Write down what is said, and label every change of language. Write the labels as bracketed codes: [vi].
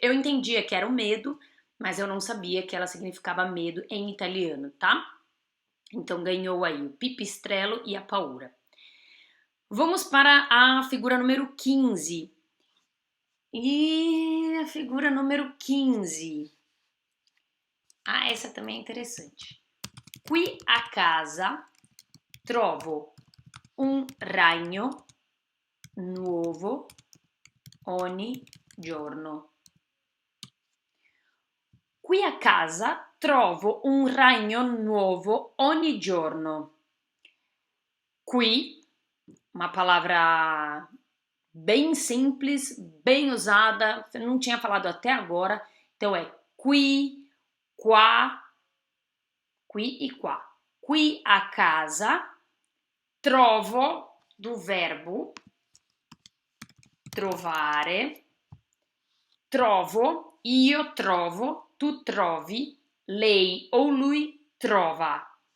[pt] Eu entendia que era o medo, mas eu não sabia que ela significava medo em italiano, tá? Então ganhou aí o pipistrello e a paura. Vamos para a figura número 15. E a figura número 15. Ah, essa também é interessante. [it] Qui a casa trovo un ragno nuovo ogni giorno. Qui a casa trovo un ragno nuovo ogni giorno. [pt] Qui, uma palavra bem simples, bem usada, eu não tinha falado até agora, então é [it] qui, qua, [pt] qui e qua. [it] Qui a casa, trovo, [pt] do verbo trovare, trovo, [it] io trovo, tu trovi, [pt] lei ou lui trova.